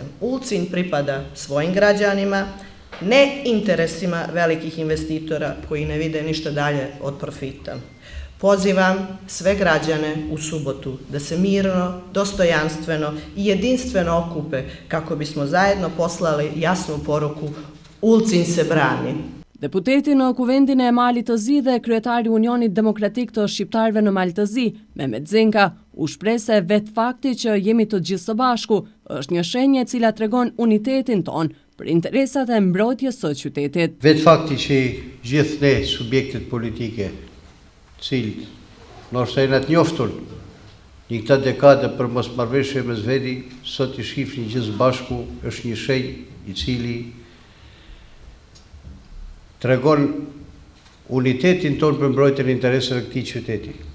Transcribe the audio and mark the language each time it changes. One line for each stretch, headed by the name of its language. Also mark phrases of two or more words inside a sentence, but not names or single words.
Serbian: Ulcinj pripada svojim građanima, ne interesima velikih investitora koji ne vide ništa dalje od profita. Pozivam sve građane u subotu da se mirno, dostojanstveno i jedinstveno okupe kako bismo zajedno poslali jasnu poruku Ulcinj se brani.
Albanian: Deputeti në Kuvendin e Malit të Zi dhe kryetari Unionit Demokratik të Shqiptarëve në Mal të Zi, Mehmet Zenka, u shpreh se vetë fakti që jemi të gjithë së bashku është një shenjë e cila tregon unitetin ton për interesat e mbrojtjes së qytetit. Vetë fakti që gjithë ne subjektet politike, cilët ndoshta janë të njoftur një këtë dekade për mosmarrëveshje mes veti, sot i shihni gjithë së bashku, është një shenjë i cili tregon unitetin tonë për mbrojtjen e interesave të këtij qyteti.